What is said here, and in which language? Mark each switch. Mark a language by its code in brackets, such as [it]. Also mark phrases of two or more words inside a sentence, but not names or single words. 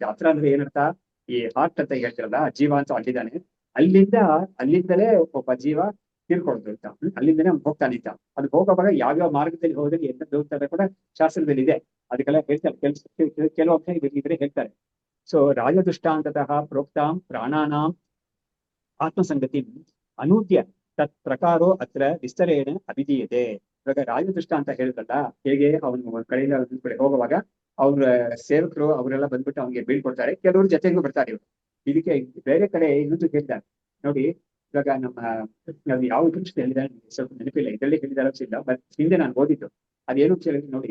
[kn] ಹತ್ರ ಅಂದ್ರೆ ಏನಂತ, ಈ ಹಾರ್ಟ್ ಅಂತ ಹೇಳ್ತಿರಲ್ಲ, ಜೀವ ಅಂತ ಅಲ್ಲಿದ್ದಾನೆ, ಅಲ್ಲಿಂದಲೇ ಒಬ್ಬ ಜೀವ ತೀರ್ಕೊಳ್ಳೋದು ಅಂತ, ಅಲ್ಲಿಂದನೇ ಅವ್ನು ಹೋಗ್ತಾನೆ ಅಂತ. ಅದು ಹೋಗುವಾಗ ಯಾವ್ಯಾವ ಮಾರ್ಗದಲ್ಲಿ ಹೋದಲ್ಲಿ ಎಂತ ಹೋಗ್ತಾರೆ ಕೂಡ ಶಾಸ್ತ್ರದಲ್ಲಿ ಇದೆ, ಅದಕ್ಕೆಲ್ಲ ಹೇಳ್ತಾರೆ. ಕೆಲವು ಅಂಶ ಇದ್ರೆ ಹೇಳ್ತಾರೆ. [sa] ಸೊ ರಾಜದುಷ್ಟಾಂತತಃ ಪ್ರೋಕ್ತಾಂ ಪ್ರಾಣಾನಾಂ ಆತ್ಮಸಂಗತಿ ಅನೂದ್ಯ ತತ್ ಪ್ರಕಾರೋ ಅತ್ರ ವಿಸ್ತರೇಣ ಅಭಿಧೀಯತೆ. [kn] ಇವಾಗ ರಾಜದುಷ್ಟ ಅಂತ ಹೇಳ್ತಲ್ಲ, ಹೇಗೆ ಅವನು ಒಂದ್ ಕಡೆಯಿಂದ ಒಂದ್ ಕಡೆ ಹೋಗುವಾಗ ಅವ್ರ ಸೇವಕರು ಅವರೆಲ್ಲ ಬಂದ್ಬಿಟ್ಟು ಅವ್ನಿಗೆ ಬೀಳ್ಕೊಡ್ತಾರೆ, ಕೆಲವರು ಜೊತೆಗೂ ಬರ್ತಾರೆ ಇವರು. ಇದಕ್ಕೆ ಬೇರೆ ಕಡೆ ಇನ್ನೊಂದು ಹೇಳ್ತಾರೆ ನೋಡಿ. ಇವಾಗ ನಾವು ಯಾವ ಉಪನಿಷತ್ತು ಹೇಳಿದ್ದಾರೆ ಸ್ವಲ್ಪ ನೆನಪಿಲ್ಲ, ಇದರಲ್ಲಿ ಹೇಳಿದಾರ ಇಲ್ಲ, ಬಟ್ ಹಿಂದೆ ನಾನು ಓದಿದ್ದು ಅದೇನು ಹೇಳಿದ್ರು ನೋಡಿ.